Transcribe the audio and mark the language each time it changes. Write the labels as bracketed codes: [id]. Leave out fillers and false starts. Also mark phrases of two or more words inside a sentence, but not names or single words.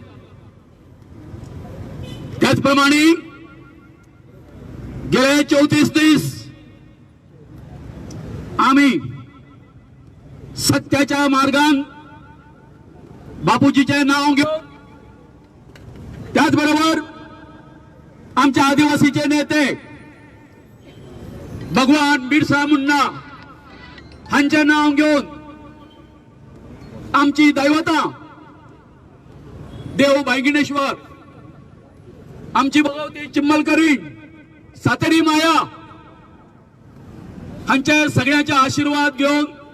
[kok] त्याचप्रमाणे गेले 34 दीस आम्ही सत्याच्या मार्गान बापूजीचे नाव घेऊन त्याचबरोबर आमच्या आदिवासीचे नेते भगवान बिरसा मुंडा हांचे नाव घेऊन आमची दैवता देव बायगिणेश्वर, आमची भगवती चिम्मलकरी, सातेरी माया हांचे सगळ्यांचे आशीर्वाद घेऊन